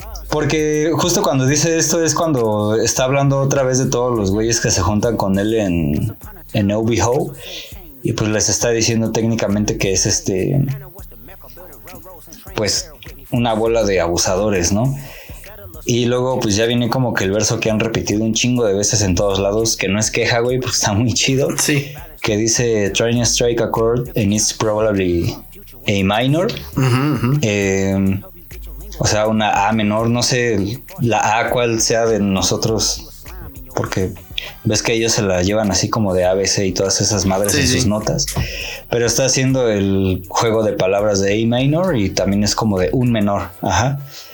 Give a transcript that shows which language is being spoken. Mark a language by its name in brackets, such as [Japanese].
[Spanish] Porque justo cuando dice esto es cuando está hablando otra vez de todos los güeyes que se juntan con él en Obi Ho. Y pues les está diciendo técnicamente que es este, pues, una bola de abusadores, ¿no? Y luego pues ya viene como que el verso que han repetido un chingo de veces en todos lados, que no es queja, güey, pues está muy chido. Sí. Que dice, [English] trying to strike a chord and it's probably a minor. Uh-huh, uh-huh. [Spanish] O sea, una A menor, no sé la A cuál sea de nosotros, porque ves que ellos se la llevan así como de ABC y todas esas madres, sí, en sus, sí, notas. Pero está haciendo el juego de palabras de A minor y también es como de un menor. Ajá.